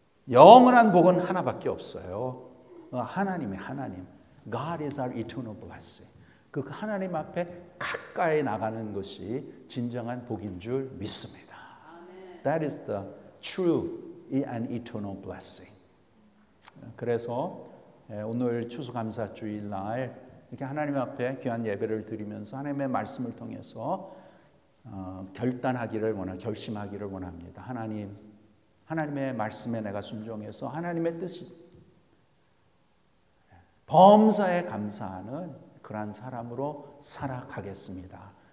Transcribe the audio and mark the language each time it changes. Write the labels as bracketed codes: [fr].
[ko] 영원한 복은 하나밖에 없어요. 하나님의 하나님. [en] God is our eternal blessing. [ko] 그 하나님 앞에 가까이 나가는 것이 진정한 복인 줄 믿습니다. [en] That is the true and eternal blessing. [ko] 그래서 오늘 추수감사주일날 이렇게 하나님 앞에 귀한 예배를 드리면서 하나님의 말씀을 통해서 결심하기를 원합니다. 하나님의 말씀에 내가 순종해서 하나님의 뜻이 범사에 감사하는 그러한 사람으로 살아가겠습니다.